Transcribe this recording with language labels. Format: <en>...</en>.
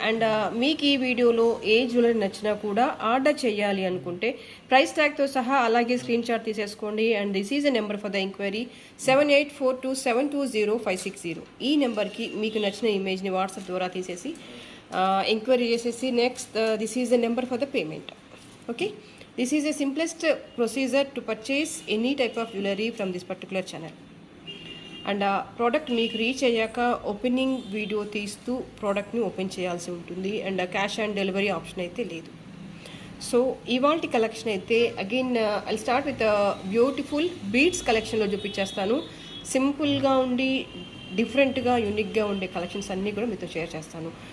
<te>And మీకు ఈ వీడియోలో ఏ జ్యువెలరీ నచ్చినా కూడా ఆర్డర్ చేయాలి అనుకుంటే ప్రైస్ ట్యాగ్తో సహా అలాగే స్క్రీన్ షాట్ తీసేసుకోండి.</te> <en>And this is a number for the enquiry 7842720560.</en> <te>ఈ నెంబర్కి మీకు నచ్చిన ఇమేజ్ని వాట్సాప్ ద్వారా తీసేసి ఎంక్వైరీ చేసేసి next</te> <en>This is a number for the payment. Okay, this is a simplest procedure to purchase any type of jewelry from this particular channel.</en> <te>And product మీకు reach అయ్యాక ఓపెనింగ్ వీడియో తీస్తూ ప్రోడక్ట్ని open చేయాల్సి ఉంటుంది. And cash on delivery option అయితే లేదు. So ఇవాల్టి collection అయితే</te> <en>again I start with</en> <te>beautiful beads కలెక్షన్లో చూపించేస్తాను. సింపుల్గా ఉండి డిఫరెంట్గా యూనిక్గా ఉండే కలెక్షన్స్ అన్నీ కూడా మీతో షేర్ చేస్తాను.</te>